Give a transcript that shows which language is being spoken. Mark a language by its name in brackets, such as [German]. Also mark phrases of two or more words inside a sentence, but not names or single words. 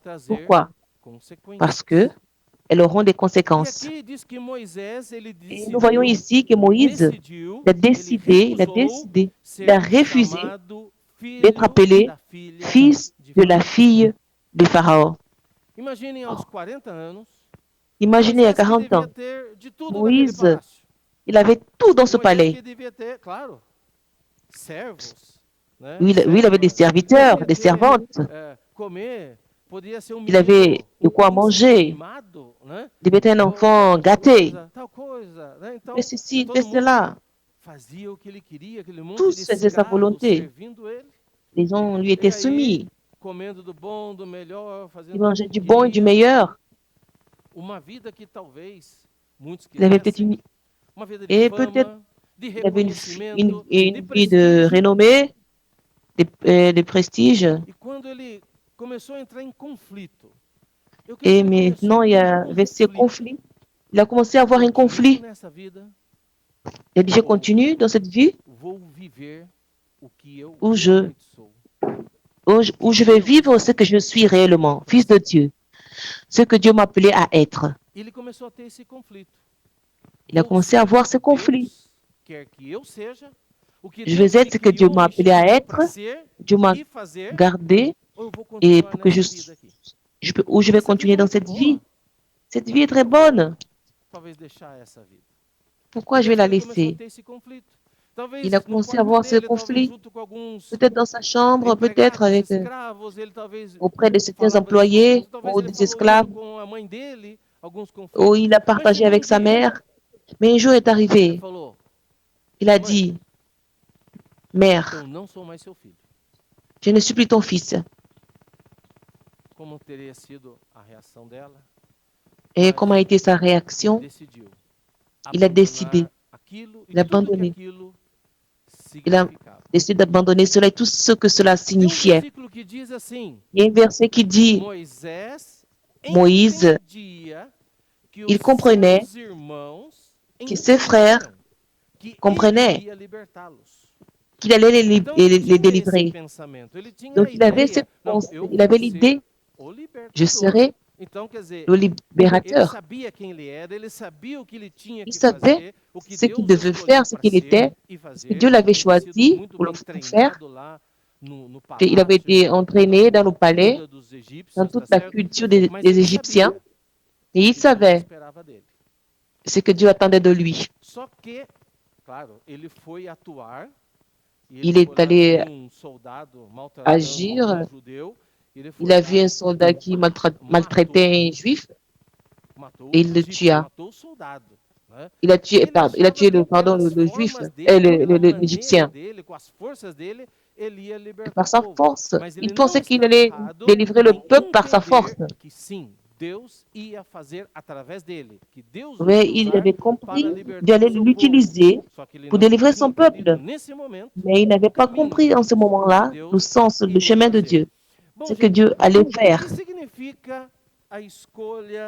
[French] Pourquoi? Parce que elles auront des conséquences. Et nous voyons ici que Moïse a décidé, il a refusé d'être appelé fils de la fille de Pharaon. [Portuguese] Imaginem aos 40 anos, [French] Imaginez à [Portuguese] Moisés que 40 devia [French] ans, [Portuguese] ter de tudo naquele [French] Moïse, [Portuguese] palácio. [French] il avait tout dans ce [Portuguese] Moisés [French] palais. [Portuguese] que devia ter, claro, servos, né? [French] Oui, il avait des [Portuguese] Servas, [French] serviteurs, [Portuguese] devia [French] des [Portuguese] ter [French] servantes. [Portuguese] comer, podia ser um [French] Il avait [Portuguese] menino, [French] de [Portuguese] um [French] quoi [Portuguese] príncipe [French] manger. [Portuguese] mimado, né? [French] Il devait être un enfant gâté. [Portuguese] Tal coisa, né? [French] Fais [Portuguese] Então, [French] ceci, fais [Portuguese] todo mundo [French] cela. [Portuguese] fazia o que ele queria, aquele monte de [French] Tous faisaient sa [Portuguese] escravos [French] volonté. [Portuguese] servindo ele. [French] Les gens lui [Portuguese] E [French] étaient [Portuguese] aí, [French] soumis. [Portuguese] comendo do bom, do melhor, [French] Il [Portuguese] fazendo tudo [French] mangeait [Portuguese] como [French] du bon et du [Portuguese] queria. [French] meilleur. [Portuguese] Uma vida que talvez muitos [French] Il avait peut-être [Portuguese] quisessem, uma vida de [French] et peut-être [Portuguese] fama, de [French] il avait [Portuguese] reconhecimento, de [French] une vie de [Portuguese] prestígio. [French] renommée, de prestige. [Portuguese] E quando ele começou a entrar em conflito, eu creio que [French] Et [Portuguese] ele começou [French] maintenant, [Portuguese] a [French] il y [Portuguese] ter um [French] avait ce [Portuguese] conflito. [French] conflit. Il a commencé à avoir un [Portuguese] Continuo [French] conflit. [Portuguese] nessa vida [French] Il a dit, je [Portuguese] ou [French] continue dans cette vie [Portuguese] vou viver o que eu [French] où [Portuguese] realmente sou? [French] où je vais vivre ce que je suis réellement, fils de Dieu, ce que Dieu m'appelait à être. [Portuguese] Ele começou a ter esse conflito. [French] Il a [Portuguese] Vou [French] commencé à [Portuguese] ser o [French] avoir [Portuguese] que [French] ce conflit. [Portuguese] Deus quer que eu seja, o que [French] Je vais [Portuguese] Deus me [French] être ce que Dieu [Portuguese] criou, [French] m'a [Portuguese] me [French] appelé à [Portuguese] chamou para [French] être, [Portuguese] ser [French] Dieu m'a [Portuguese] e fazer, [French] gardé, [Portuguese] ou eu vou [French] et [Portuguese] continuar [French] pour que [Portuguese] nessa vida aqui? [French] où je vais [Portuguese] Essa vida [French] continuer [Portuguese] é [French] dans [Portuguese] muito [French] cette vie. [Portuguese] boa. [French] Cette vie est très [Portuguese] Eu vou, [French] bonne. [Portuguese] talvez, deixar essa vida. [French] Pourquoi je vais [Portuguese] Veja que [French] la [Portuguese] ele começou a [French] laisser? [Portuguese] ter esse conflito. [French] Il a [Portuguese] Talvez no [French] commencé à [Portuguese] quarto [French] avoir ce [Portuguese] dele, talvez [French] conflit, [Portuguese] junto com alguns [French] peut-être dans sa chambre, peut-être [Portuguese] empregados, [French] avec, [Portuguese] escravos, ele talvez [French] auprès de certains [Portuguese] falava desse [French] employés [Portuguese] conflito, talvez [French] ou [Portuguese] ele [French] des [Portuguese] falou [French] esclaves, [Portuguese] isso com a mãe dele, alguns [French] où il a [Portuguese] conflitos. Mas [French] partagé [Portuguese] chegou um [French] avec sa [Portuguese] dia, [French] mère. Mais un jour est [Portuguese] ele [French] arrivé, [Portuguese] falou: [French] il a [Portuguese] mãe, [French] dit, Mère, [Portuguese] eu não sou mais seu filho. [French] je ne suis plus ton fils. [Portuguese] Como teria sido a reação dela? [French] Et [Portuguese] Mas [French] comment a été sa [Portuguese] ele [French] réaction? [Portuguese] decidiu [French] Il a décidé, [Portuguese] abandonar aquilo e [French] il a [Portuguese] tudo que [French] abandonné. [Portuguese] aquilo [French] Il a [Portuguese] significava. [French] décidé d'abandonner cela et tout ce que cela [Portuguese] Tem um [French] signifiait. [Portuguese] versículo que diz assim: [French] Il y a un verset qui dit, [Portuguese] Moisés [French] Moïse, [Portuguese] entendia que [French] il [Portuguese] os [French] comprenait [Portuguese] seus irmãos [French] que ses frères [Portuguese] entendiam que ele [French] comprenaient [Portuguese] iria libertá-los. [French] qu'il allait [Portuguese] Então ele [French] les [Portuguese] tinha esse [French] délivrer. [Portuguese] pensamento, ele tinha [French] Donc [Portuguese] a [French] il avait [Portuguese] ideia, não, eu [French] il [Portuguese] vou [French] avait [Portuguese] ser [French] l'idée, [Portuguese] o [French] je [Portuguese] libertador. [French] serai [Portuguese] Então, quer dizer, [French] le [Portuguese] ele [French] libérateur. [Portuguese] sabia quem ele era, ele sabia o que ele tinha [French] Il [Portuguese] que [French] savait [Portuguese] fazer, o que [French] ce qu'il [Portuguese] Deus o [French] devait [Portuguese] escolheu [French] faire, ce [Portuguese] para [French] qu'il [Portuguese] ser [French] était, [Portuguese] e [French] ce que [Portuguese] fazer. [French] Dieu l'avait [Portuguese] Ele havia sido [French] choisi [Portuguese] muito [French] pour le [Portuguese] bem [French] faire. [Portuguese] treinado lá no [French] Il avait [Portuguese] palácio, [French] été entraîné dans le [Portuguese] na [French] palais, [Portuguese] cultura dos [French] dans [Portuguese] egípcios, tá [French] toute la [Portuguese] certo? [French] culture [Portuguese] Mas [French] des [Portuguese] ele [French] Égyptiens, [Portuguese] sabia [French] et [Portuguese] o [French] il [Portuguese] que Deus [French] savait [Portuguese] esperava dele. [French] ce que Dieu attendait de lui. [Portuguese] Só que, claro, ele foi atuar e ele [French] Il [Portuguese] foi [French] est [Portuguese] lá, [French] allé [Portuguese] viu um soldado maltratando [French] agir. [Portuguese] um judeu, ele [French] Il [Portuguese] foi [French] a vu [Portuguese] lá, [French] un soldat qui [Portuguese] matou, [French] maltraitait un juif [Portuguese] matou [French] et [Portuguese] o [French] il le [Portuguese] egípcio, [French] tua. [Portuguese] matou o soldado, né? [French] Il a [Portuguese] E [French] tué, [Portuguese] ele [French] pardon, il a [Portuguese] achava [French] tué [Portuguese] que pelas [French] le juif, [Portuguese] formas dele, pela maneira [French] l'Égyptien. [Portuguese] dele, com as forças dele, ele ia [French] Et [Portuguese] libertar [French] par [Portuguese] o [French] sa [Portuguese] povo. [French] force, [Portuguese] Mas [French] il [Portuguese] ele não [French] pensait qu'il [Portuguese] estava [French] allait [Portuguese] errado [French] délivrer le [Portuguese] em [French] peuple par sa force. [Portuguese] entender que sim, Deus ia fazer através dele, que Deus o [French] Mais [Portuguese] ia [French] il [Portuguese] usar [French] avait [Portuguese] para [French] compris [Portuguese] libertar o [French] d'aller [Portuguese] seu povo. [French] l'utiliser [Portuguese] Só que ele [French] pour [Portuguese] não [French] délivrer [Portuguese] tinha [French] son [Portuguese] entendido [French] peuple. [Portuguese] nesse momento [French] Mais il [Portuguese] o [French] n'avait pas [Portuguese] caminho [French] compris en ce [Portuguese] que [French] moment-là le [Portuguese] Deus [French] sens, le [Portuguese] iria [French] chemin de [Portuguese] fazer. [French] Dieu, [Portuguese] Bom, [French] ce que [Portuguese] gente, [French] Dieu allait [Portuguese] o que [French] faire. [Portuguese] significa a escolha,